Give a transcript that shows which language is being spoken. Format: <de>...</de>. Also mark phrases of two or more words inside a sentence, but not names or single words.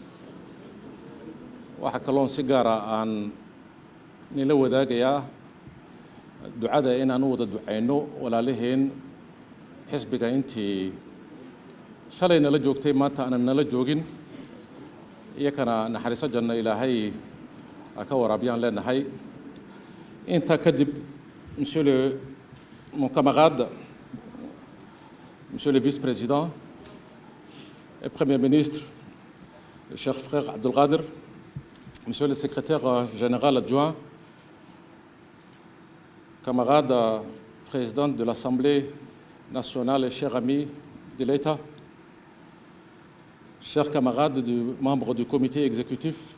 <so>waxa kaloon si gaara aan nila wadaagayaa ducada inaan u wada ducayno walaalaheen xisbiga intii shalay nala joogtay maanta aanan nala joogin, iyakana naxariiso janno ilaahay ka waraabiyaan leenahay. intaa kadib,</so> <fr>mon camarade, monsieur le vice-président et premier ministre, le cher frère Abdelkader, monsieur le secrétaire général adjoint, camarade président de l'Assemblée nationale et cher ami de l'État, chers camarades membres du comité exécutif,</fr>